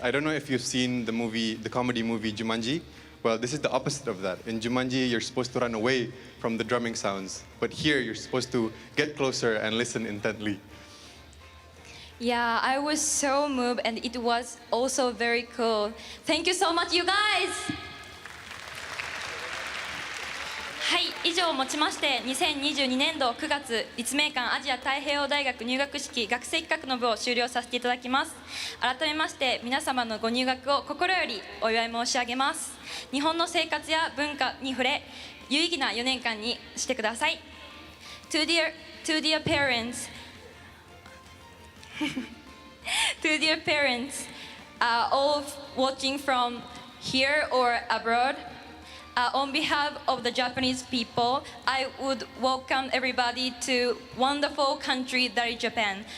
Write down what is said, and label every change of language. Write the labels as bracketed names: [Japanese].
[English] I don't know if you've seen the comedy movie Jumanji. Well, this is the opposite of that. In Jumanji, you're supposed to run away from the drumming sounds. But here, you're supposed to get closer and listen intently. Yeah, I was so moved and it was also very cool. Thank you so much, you guys! [Japanese] はい、以上をもちまして2022年度9月立命館アジア太平洋大学入学式学生企画の部を終了させていただきます。改めまして皆様のご入学を心よりお祝い申し上げます。日本の生活や文化に触れ有意義な4年間にしてください。 [English] To dear parents To dear parents, all watching from here or abroad, on behalf of the Japanese people, I would welcome everybody to wonderful country that is Japan.